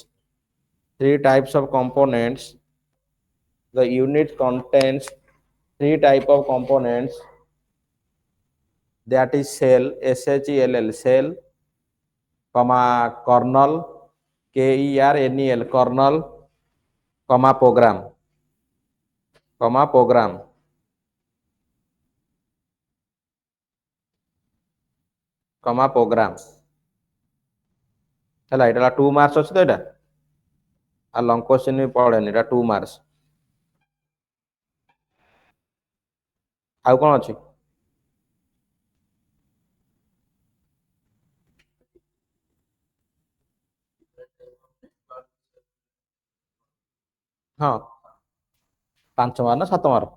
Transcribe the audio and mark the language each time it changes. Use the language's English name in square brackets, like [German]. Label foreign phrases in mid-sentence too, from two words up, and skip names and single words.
[English] Three types of components. The Unix contains three type of components, that is shell, shell, shell, comma kernel, kernel, kernel, comma program, comma program. [Odia] ହେଲା ଏଇଟା 2 ମାର୍କସ୍ ଅଛି ତ ଏଇଟା, ଆଉ [English] long question [Odia] ବି ପଡେନି, ଏଇଟା 2 ମାର୍କସ୍। ଆଉ କଣ ଅଛି? ହଁ 5 ମାର୍କ ନା 7 ମାର୍କ?